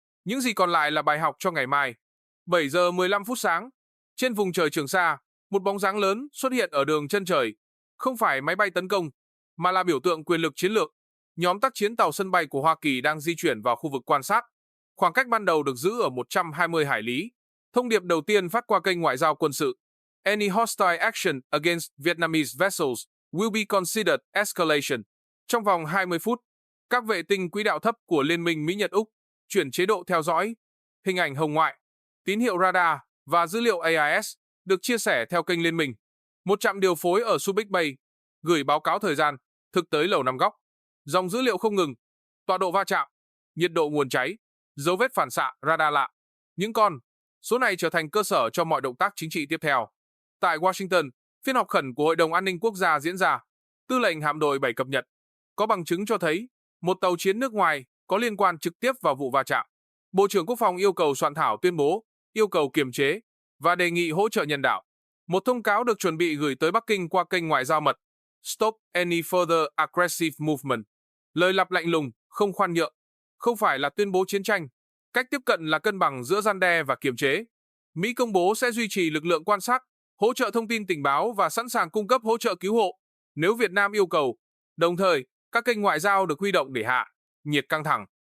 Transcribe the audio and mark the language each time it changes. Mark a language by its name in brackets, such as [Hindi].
[Vietnamese] Những gì còn lại là bài học cho ngày mai. 7 giờ 15 phút sáng, trên vùng trời Trường Sa, một bóng dáng lớn xuất hiện ở đường chân trời. Không phải máy bay tấn công, mà là biểu tượng quyền lực chiến lược. Nhóm tác chiến tàu sân bay của Hoa Kỳ đang di chuyển vào khu vực quan sát. Khoảng cách ban đầu được giữ ở 120 hải lý. Thông điệp đầu tiên phát qua kênh ngoại giao quân sự. [English] Any hostile action against Vietnamese vessels will be considered escalation. [Vietnamese] Trong vòng 20 phút, các vệ tinh quỹ đạo thấp của Liên minh Mỹ-Nhật-Úc chuyển chế độ theo dõi, hình ảnh hồng ngoại, tín hiệu radar và dữ liệu AIS được chia sẻ theo kênh liên minh. Một trạm điều phối ở Subic Bay gửi báo cáo thời gian thực tới Lầu Năm Góc. Dòng dữ liệu không ngừng, tọa độ va chạm, nhiệt độ nguồn cháy, dấu vết phản xạ radar lạ. Những số này trở thành cơ sở cho mọi động tác chính trị tiếp theo. Tại Washington, phiên họp khẩn của Hội đồng An ninh Quốc gia diễn ra. Tư lệnh hạm đội 7 cập nhật. Có bằng chứng cho thấy một tàu chiến nước ngoài có liên quan trực tiếp vào vụ va chạm. Bộ trưởng Quốc phòng yêu cầu soạn thảo tuyên bố, yêu cầu kiềm chế và đề nghị hỗ trợ nhân đạo. Một thông cáo được chuẩn bị gửi tới Bắc Kinh qua kênh ngoại giao mật. [English] Stop any further aggressive movement. [Vietnamese] Lời lặp lạnh lùng, không khoan nhượng. Không phải là tuyên bố chiến tranh. Cách tiếp cận là cân bằng giữa răn đe và kiềm chế. Mỹ công bố sẽ duy trì lực lượng quan sát, hỗ trợ thông tin tình báo và sẵn sàng cung cấp hỗ trợ cứu hộ nếu Việt Nam yêu cầu. Đồng thời, các kênh ngoại giao được huy động để hạ nhiệt căng thẳng.